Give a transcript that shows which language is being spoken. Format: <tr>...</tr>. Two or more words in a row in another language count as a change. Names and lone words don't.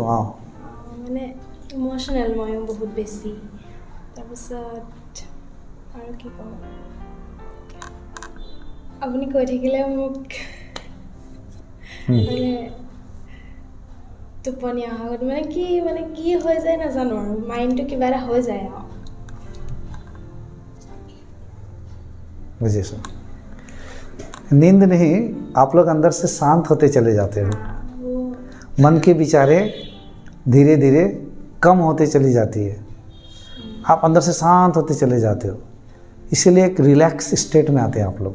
<as>মানে ইমোশ্যনেল মই বহুত বেছি তাৰপিছত আৰু কি ক'ম আপুনি কৈ থাকিলে মোক মানে টোপনি অহা মানে কি হৈ যায় নাজানো আৰু মাইণ্ডটো কিবা এটা হৈ যায় আৰু</as> <hi>बुझिए नींद नहीं, आप लोग अंदर से शांत होते चले जाते हो, मन के विचारे धीरे धीरे कम होते चली जाती है, आप अंदर से शांत होते चले जाते हो, इसीलिए एक</hi> <en>relax state</en> <hi>में आते हैं आप लोग।</hi>